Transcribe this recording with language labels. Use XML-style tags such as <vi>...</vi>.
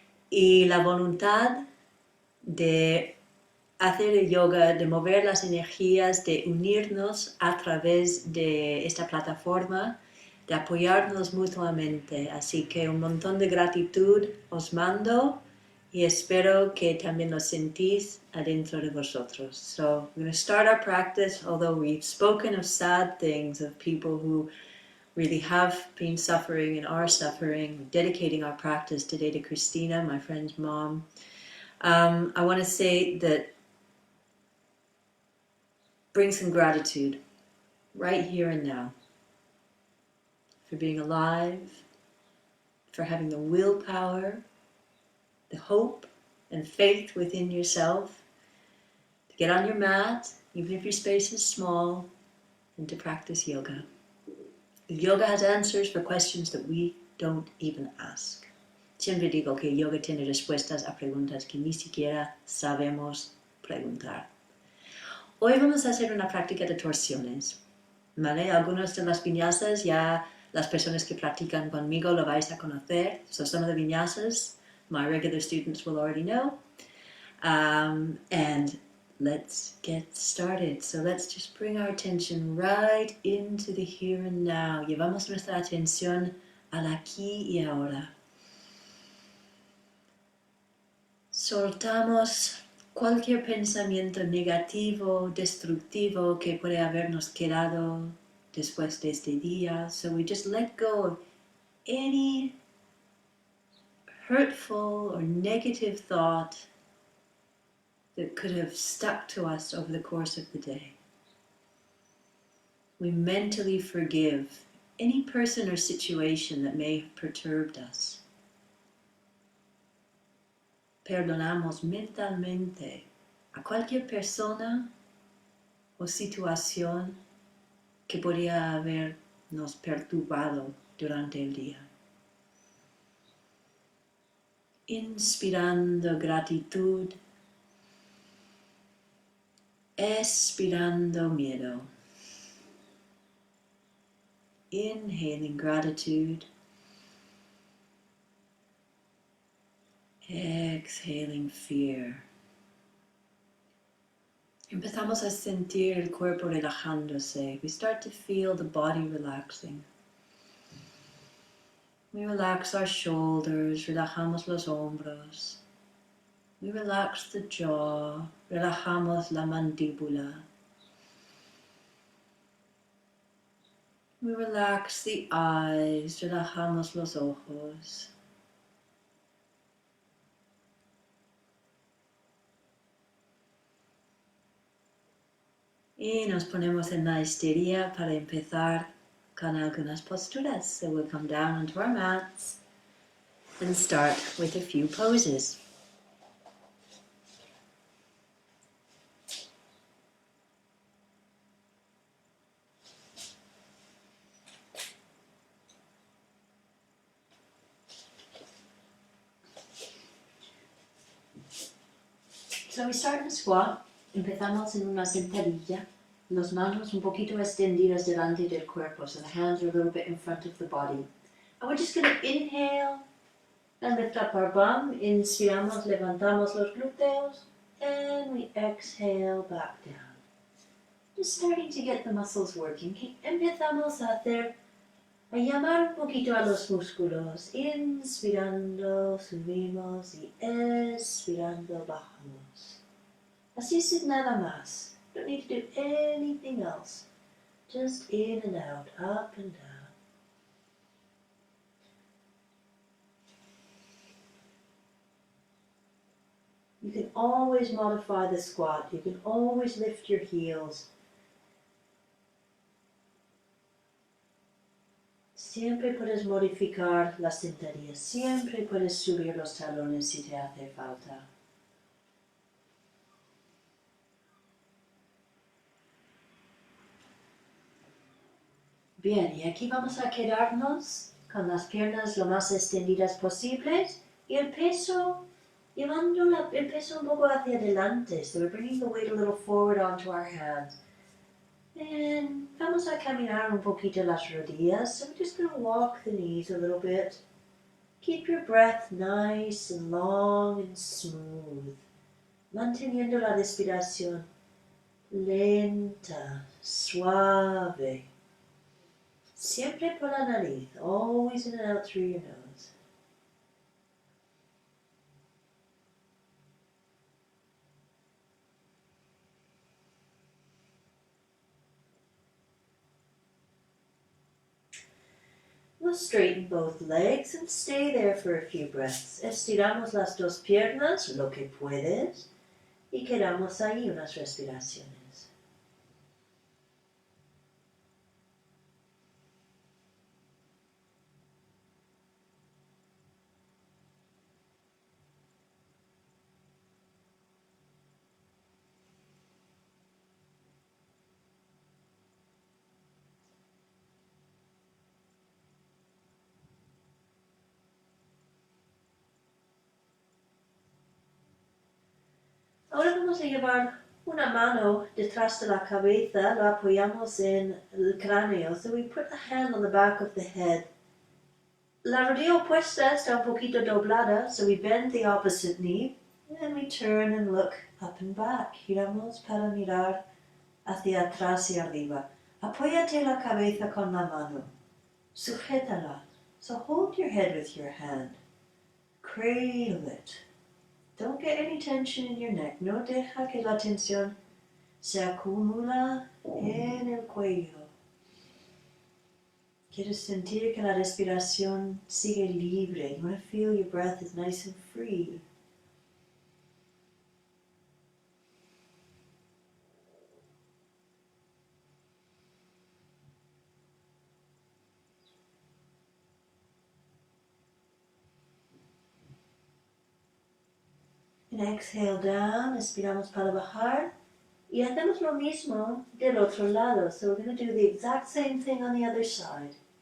<es>y la voluntad de hacer el yoga, de mover las energías, de unirnos a través de esta plataforma, de apoyarnos mutuamente. Así que un montón de gratitud os mando y espero que también lo sentís adentro de vosotros.</es> <en>So we're going to start our practice, although we've spoken of sad things, of people who really have been suffering and are suffering, dedicating our practice today to Christina, my friend's mom. I want to say that bring some gratitude right here and now for being alive, for having the willpower, the hope and faith within yourself to get on your mat, even if your space is small, and to practice yoga. Yoga has answers for questions that we don't even ask.</en> <es>Siempre digo que yoga tiene respuestas a preguntas que ni siquiera sabemos preguntar. Hoy vamos a hacer una práctica de torsiones, ¿vale? Algunas de las vinyasas ya las personas que practican conmigo lo vais a conocer. So some of the vinyasas my regular students will already know. And let's get started. So let's just bring our attention right into the here and now. Llevamos nuestra atención al aquí y ahora. Soltamos cualquier pensamiento negativo, destructivo que puede habernos quedado después de este día.</es> <en>So we just let go of any hurtful or negative thought that could have stuck to us over the course of the day. We mentally forgive any person or situation that may have perturbed us.</en> <es>Perdonamos mentalmente a cualquier persona o situación que podría habernos perturbado durante el día. Inspirando gratitud, expirando miedo.</es> <en>Inhaling gratitude, exhaling fear.</en> <es>Empezamos a sentir el cuerpo relajándose.</es> <en>We start to feel the body relaxing. We relax our shoulders,</en> <es>relajamos los hombros.</es> <en>We relax the jaw,</en> <es>relajamos la mandíbula.</es> <en>We relax the eyes,</en> <es>relajamos los ojos. Y nos ponemos en la histeria para empezar con algunas posturas.</es> <en>So we'll come down onto our mats and start with a few poses. So we start in a squat.</en> <es>Empezamos en una sentadilla, las manos un poquito extendidas delante del cuerpo,</es> <en>so the hands are a little bit in front of the body. And we're just going to inhale and lift up our bum.</en> <es>Inspiramos, levantamos los glúteos,</es> <en>and we exhale back down. Just starting to get the muscles working.</en> <es>Empezamos a llamar un poquito a los músculos. Inspirando, subimos y expirando, bajamos. Así sin nada más.</es> <en>Don't need to do anything else. Just in and out, up and down. You can always modify the squat. You can always lift your heels.</en> <es>Siempre puedes modificar las sentadillas. Siempre puedes subir los talones si te hace falta. Bien, y aquí vamos a quedarnos con las piernas lo más extendidas posibles y el peso, llevando el peso un poco hacia adelante.</es> <en>So we're bringing the weight a little forward onto our hands.</en> <es>And vamos a caminar un poquito las rodillas.</es> <en>So we're just going to walk the knees a little bit. Keep your breath nice and long and smooth.</en> <es>Manteniendo la respiración lenta, suave. Siempre por la nariz,</es> <en>always in and out through your nose. We'll straighten both legs and stay there for a few breaths.</en> <es>Estiramos las dos piernas, lo que puedes, y quedamos ahí unas respiraciones. Ahora vamos a llevar una mano detrás de la cabeza, lo apoyamos en el cráneo.</es> <en>So we put the hand on the back of the head.</en> <es>La rodilla opuesta está un poquito doblada,</es> <en>so we bend the opposite knee. And we turn and look up and back.</en> <es>Giramos para mirar hacia atrás y arriba. Apóyate la cabeza con la mano. Sujétala.</es> <en>So hold your head with your hand. Cradle it. Don't get any tension in your neck.</en> <es>No deja que la tensión se acumula en el cuello. Quieres sentir que la respiración sigue libre.</es> <en>You want to feel your breath is nice and free. And exhale down,</en> <es>expiramos para bajar. Y hacemos lo mismo del otro lado.</es> <en>So we're going to do the exact same thing on the other side.</en>